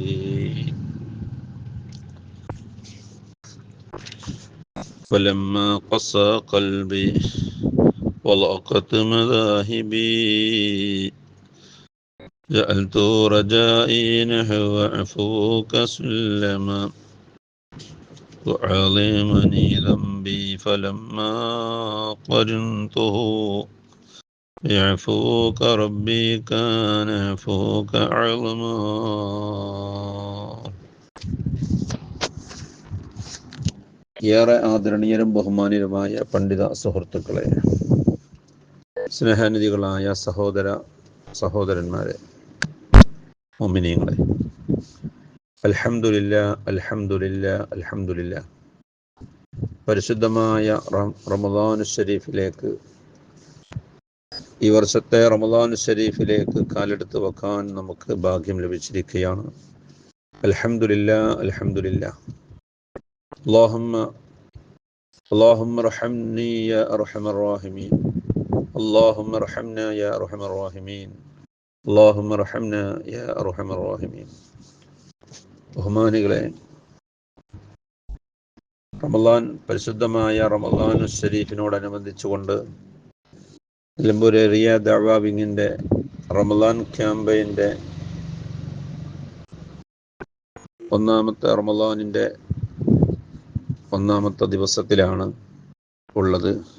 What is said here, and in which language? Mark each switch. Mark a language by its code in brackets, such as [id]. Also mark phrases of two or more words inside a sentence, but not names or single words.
[ar] فلما قسى قلبي وضاقت مذاهبي جعلت رجائي نحو عفوك سلما وعظمني ذنبي فلما قرنته يعفوك ربي كان عفوك أعظما. [ml] ഏറെ ആദരണീയരും ബഹുമാനീയരുമായ പണ്ഡിത സുഹൃത്തുക്കളെ, സ്നേഹനിധികളായ സഹോദരന്മാരെ, മുഅ്മിനീങ്ങളെ, [ar] الحمد لله الحمد لله الحمد لله. [ml] പരിശുദ്ധമായ റമദാനു ശരീഫിലേക്ക്, ഈ വർഷത്തെ റമദാനു ശരീഫിലേക്ക് കാലെടുത്ത് വെക്കാൻ നമുക്ക് ഭാഗ്യം ലഭിച്ചിരിക്കുകയാണ്. [ar] الحمد لله الحمد لله. اللهم ارحمني يا أرحم الراحمين. اللهم ارحمنا يا أرحم الراحمين. اللهم ارحمنا يا أرحم الراحمين. [ml] ബഹുമാനികളെ, പരിശുദ്ധമായ റമദാനു ശരീഫിനോടനുബന്ധിച്ചുകൊണ്ട് നിലമ്പൂർ ഏരിയ ദഅ്വ വിങ്ങിൻ്റെ റമദാൻ ക്യാമ്പയിൻ്റെ റമദാനിൻ്റെ ഒന്നാമത്തെ ദിവസത്തിലാണ് ഉള്ളത്.